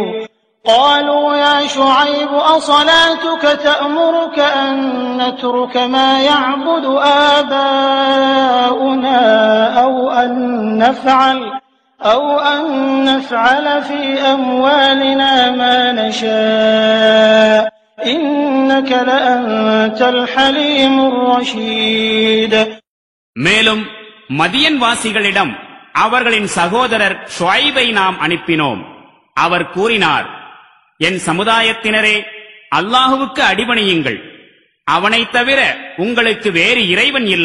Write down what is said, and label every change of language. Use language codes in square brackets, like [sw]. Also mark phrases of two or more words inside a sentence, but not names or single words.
[ar] قالوا يا شعيب أصلاتك تأمرك أن نترك ما يعبد آباؤنا أو أن نفعل في أموالنا ما نشاء إنك لأنت الحليم الرشيد. [ta] மேலும் மதியன் வாசிகளிடம் அவர்களின் சகோதரர் ஷுஐபை நாம் அனுப்பினோம். அவர் கூறினார், என் சமுதாயத்தினரே, அல்லாஹுவுக்கு அடிபணியுங்கள். அவனைத் தவிர உங்களுக்கு வேறு இறைவன் இல்லை.